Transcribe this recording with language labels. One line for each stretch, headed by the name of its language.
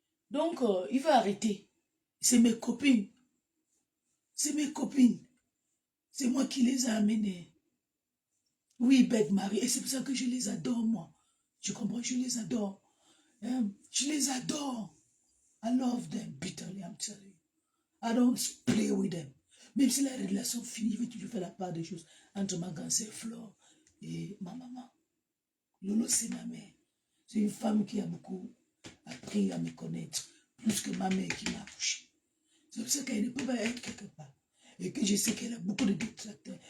French: Donc, il va arrêter. C'est mes copines. C'est mes copines. C'est moi qui les ai amenées. Oui, bête Marie. Et c'est pour ça que je les adore, moi. Tu comprends? Je les adore. Je les adore.
English: I love them bitterly, I'm telling you. I don't play with them.
French: Même si la relation finit, je vais toujours faire la part des choses entre ma grande sœur Flore et ma maman. Lolo, c'est ma mère. C'est une femme qui a beaucoup appris à me connaître, plus que ma mère qui m'a accouché. C'est pour ça qu'elle ne peut pas être quelque part. Et que je sais qu'elle a beaucoup de détracteurs.